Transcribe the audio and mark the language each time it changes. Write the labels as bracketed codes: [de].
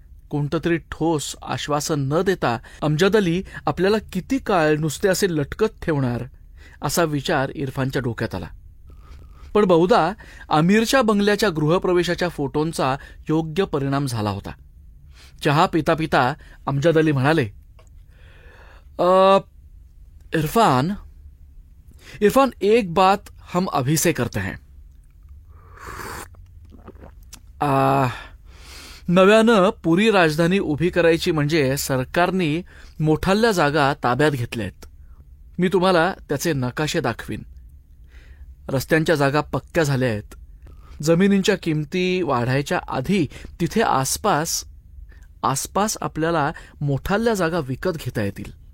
[mr] कोणतं तरी ठोस आश्वासन न देता अमजद अली आपल्याला किती काळ नुसते असे लटकत ठेवणार असा विचार इरफानच्या डोक्यात आला. पण बहुधा आमिरच्या बंगल्याच्या गृहप्रवेशाच्या फोटोंचा योग्य परिणाम झाला होता. चहा पिता पिता अमजद अली म्हणाले, [hi] इरफान, एक बात हम अभी से करते हैं. [mr] नव्यानं पुरी राजधानी उभी करायची म्हणजे सरकारनी मोठाल्या जागा ताब्यात घेतल्यात. मी तुम्हाला त्याचे नकाशे दाखवीन. रस्त्यांच्या जागा पक्क्या झाल्या आहेत. जमिनींच्या किमती वाढायच्या आधी तिथे आसपास आपल्याला मोठाल्या जागा विकत घेता येतील.